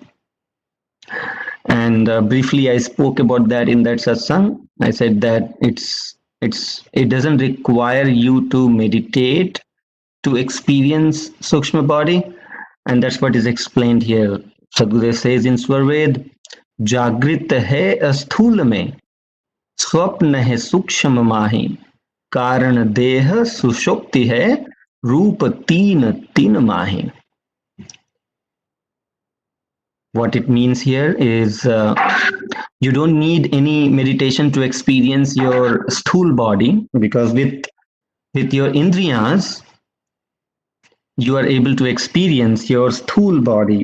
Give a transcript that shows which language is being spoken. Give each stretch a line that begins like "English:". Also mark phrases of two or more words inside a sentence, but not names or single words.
English: And briefly, I spoke about that in that satsang. I said that it doesn't require you to meditate to experience Sukshma body, and that's what is explained here. Sadhguru says in Swarved,
Hindi: जाग्रत है स्थूल में, स्वप्न है सूक्ष्म माहि, कारण देह सुषुप्ति है, रूप तीन तीन माही.
English: What it means here is you don't need any meditation to experience your sthul body, because with your indriyas you are able to experience your sthul body.